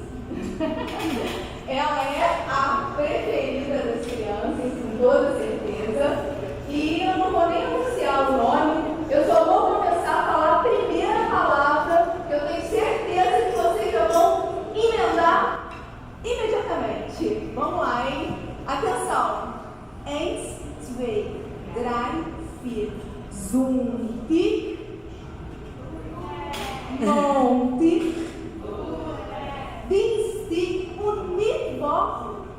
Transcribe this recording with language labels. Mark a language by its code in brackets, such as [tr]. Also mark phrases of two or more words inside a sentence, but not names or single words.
[pt] Ela é a preferida das crianças, com toda certeza. E eu não vou nem anunciar o nome, eu só vou começar a falar a primeira palavra, que eu tenho certeza que vocês já vão emendar imediatamente. Vamos lá, hein? Atenção! [de] Eins, zwei, drei, vier. Zunti, Monti, Dienstag und Mittwoch.